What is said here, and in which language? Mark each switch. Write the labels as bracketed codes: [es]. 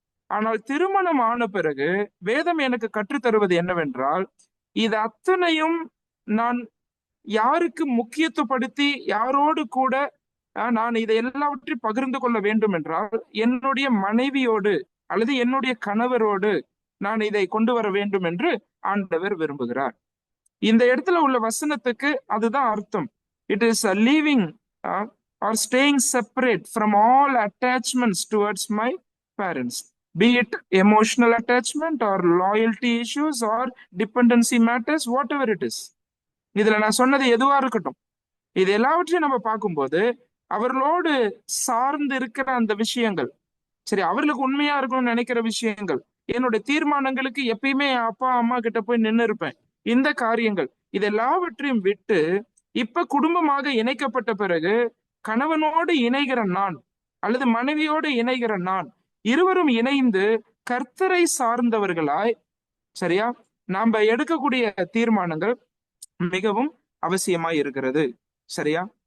[ta] ஆனால் திருமணம் ஆன பிறகு வேதம் எனக்கு கற்றுத்தருவது என்னவென்றால், இது அத்தனையும் நான் யாருக்கு முக்கியத்துவப்படுத்தி யாரோடு கூட நான் இதை எல்லாவற்றையும் பகிர்ந்து கொள்ள வேண்டும் என்றால் என்னுடைய மனைவியோடு அல்லது என்னுடைய கணவரோடு நான் இதை கொண்டு வர வேண்டும் என்று ஆண்டவர் விரும்புகிறார். இந்த இடத்துல உள்ள வசனத்துக்கு அதுதான் அர்த்தம். [en] It is leaving or staying separate from all attachments towards my parents, be it emotional attachment or loyalty issues or dependency matters, whatever it is. [ta] இதுல நான் சொன்னது எதுவா இருக்கட்டும், இது எல்லாவற்றையும் நம்ம பார்க்கும்போது அவர்களோடு சார்ந்து இருக்கிற அந்த விஷயங்கள், சரி, அவர்களுக்கு உண்மையா இருக்கணும்னு நினைக்கிற விஷயங்கள், என்னுடைய தீர்மானங்களுக்கு எப்பயுமே அப்பா அம்மா கிட்ட போய் நின்று இருப்பேன், இந்த காரியங்கள், இது எல்லாவற்றையும் விட்டு இப்ப குடும்பமாக இணைக்கப்பட்ட பிறகு கணவனோடு இணைகிற நான் அல்லது மனைவியோடு இணைகிற நான், இருவரும் இணைந்து கர்த்தரை சார்ந்தவர்களாய், சரியா, நாம எடுக்கக்கூடிய தீர்மானங்கள் மிகவும் அவசியமாய் இருக்கிறது, சரியா?